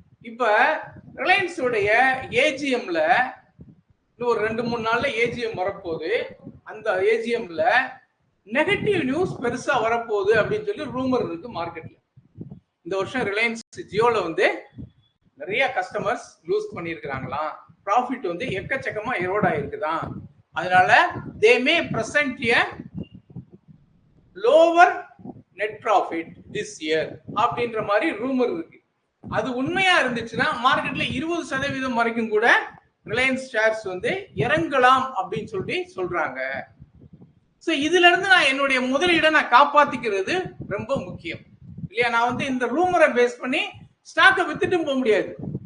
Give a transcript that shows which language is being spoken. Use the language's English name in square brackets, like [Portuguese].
[Tamil] இப்ப ரிலையன்ஸ் உடைய ஏஜிஎம்ல இன்னும் ஒரு 2-3 நாள்ல ஏஜிஎம் வரப்போகுது. அந்த ஏஜிஎம்ல நெகட்டிவ் நியூஸ் பெருசா வரப்போகுது அப்படின்னு சொல்லி ரூமர் இருக்கு மார்க்கெட்ல. இந்த வருஷம் ரிலையன்ஸ் ஜியோல வந்து நிறைய கஸ்டமர்ஸ் லூஸ் பண்ணிருக்காங்களாம். ப்ராஃபிட் வந்து எக்கச்சக்கமா எரோட் ஆயிருக்குதான். அதனால [English] they may present a lower net profit this year [Tamil] அப்படின்ற மாதிரி ரூமர் இருக்கு. அது உண்மையா இருந்துச்சுன்னா மார்க்கெட்ல 20% வரைக்கும் கூட ரிலையன்ஸ் ஷேர்ஸ் வந்து இறங்கலாம் அப்படின்னு சொல்லி சொல்றாங்க. சோ இதுல இருந்து நான் என்னுடைய முதலீடை நான் காப்பாத்திக்கிறது ரொம்ப முக்கியம் இல்லையா? நான் வந்து இந்த ரூமரை பேஸ் பண்ணி ஸ்டாக்கை வித்துட்டு போக முடியாது.